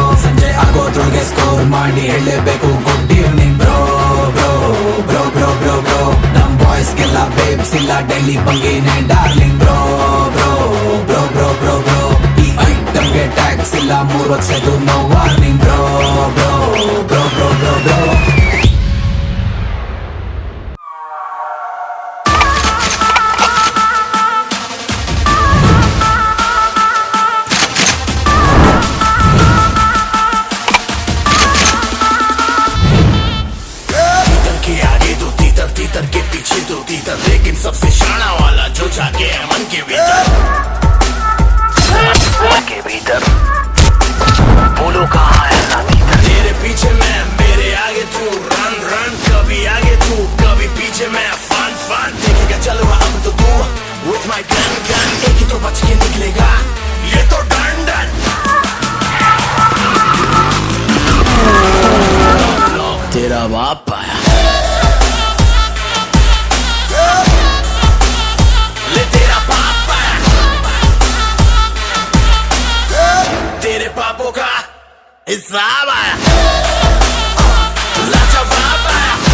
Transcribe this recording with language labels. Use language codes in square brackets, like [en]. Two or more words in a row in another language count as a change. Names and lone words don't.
[kn] ಸಂಜೆ ಆಗೋದ್ರೊಳಗೆ ಸ್ಕೋರ್ ಮಾಡಿ ಹೇಳಬೇಕು [en] good evening bro bro bro bro bro bro. [kn] ನಮ್ ಬಾಯ್ಸ್ಗೆಲ್ಲ ಬೇಬ್ಸ್ ಇಲ್ಲ ಡೈಲಿ ಬಂಗಿನೇ [en] darling bro bro bro bro bro bro. [kn] ಈ ಐಟಮ್ಗೆ ಟ್ಯಾಕ್ಸ್ ಇಲ್ಲ 3 ವರ್ಷದ್ದು [en] no warning bro bro bro bro bro bro. [hi] तीतर के पीछे तो तीतर, लेकिन सबसे शाना वाला जो जाके है मन के भीतर। मन के भीतर बोलो कहाँ है ना भीतर। तेरे पीछे मैं मेरे आगे तू, [en] run run [hi] कभी आगे तू कभी पीछे मैं, [en] fun fun [hi] देखेगा चलो अब तो तू [en] with my gun gun। [hi] एक ही तो बच के निकलेगा ये तो [en] done done. [hi] तेरा बाप आया हिसाब आया लाजवाब आया